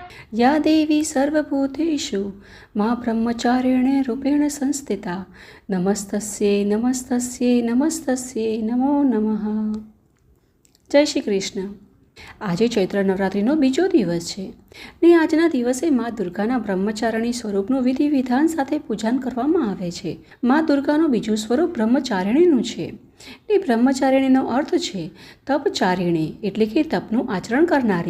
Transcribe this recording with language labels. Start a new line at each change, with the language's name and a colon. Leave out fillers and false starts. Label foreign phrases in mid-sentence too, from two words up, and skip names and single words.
Sanskrit: या देवी सर्वभूतेषु मां ब्रह्मचारिणे रूपेण संस्थिता नमस्तस्यै नमस्तस्यै नमस्तस्यै नमो नमः।
Gujarati: જય શ્રી કૃષ્ણ। આજે ચૈત્ર નવરાત્રિનો બીજો દિવસ છે ને આજના દિવસે મા દુર્ગાના બ્રહ્મચારિણી સ્વરૂપનું વિધિ વિધાન સાથે પૂજન કરવામાં આવે છે। મા દુર્ગાનું બીજું સ્વરૂપ બ્રહ્મચારિણીનું છે ને બ્રહ્મચારિણીનો અર્થ છે તપચારિણી એટલે કે તપનું આચરણ કરનારી।